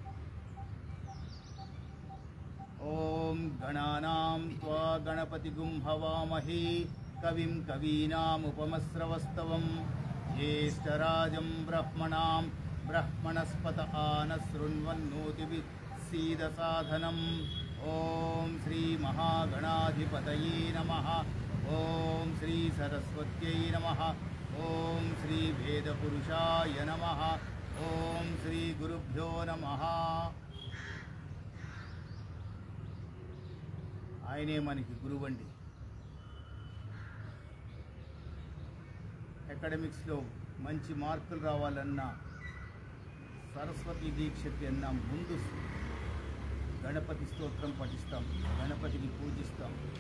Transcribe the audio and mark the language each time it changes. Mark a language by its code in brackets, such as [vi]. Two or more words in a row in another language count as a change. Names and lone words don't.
[sa] ओं गणानां त्वा गणपतिगुं हवामहे कविं कवीनामुपमस्रवस्तवं ज्येष्ठराजं ब्रह्मणां ब्रह्मणस्पत आनशृण्वन्नोतिभिः सीदसाधनम्। ओम श्री महागणाधिपतये नमः। ओम श्री सरस्वत्यै नमः। ओम श्री वेदपुरुषाय नमः। ओम श्री गुरुभ्यो नमः. [te] ఆయనే మనకి గురువండి. అకాడమిక్స్లో మంచి మార్కులు రావాలన్నా, సరస్వతి దీక్షకి అన్నా ముందు గణపతి స్తోత్రం పఠిస్తాం, గణపతిని పూజిస్తాం.